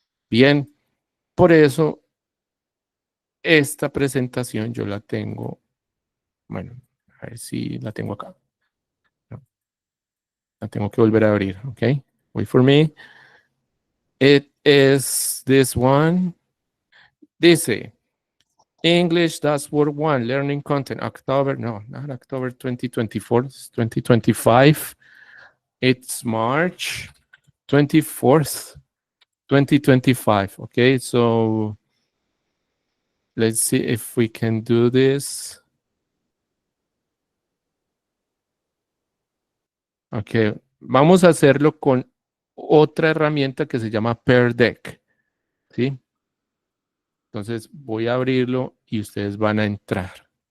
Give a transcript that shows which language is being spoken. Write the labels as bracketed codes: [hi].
[es] Bien, por eso esta presentación yo la tengo, bueno, a ver si la tengo acá. No, la tengo que volver a abrir, ¿ok? [en] Wait for me. It is this one. [es] Dice, [en] English Dashboard 1, Learning Content, October, no, not October 2024, it's 2025. It's March 24th, 2025. Okay, so let's see if we can do this. [es] Okay, vamos a hacerlo con otra herramienta que se llama Pear Deck. ¿Sí? Entonces voy a abrirlo y ustedes van a entrar.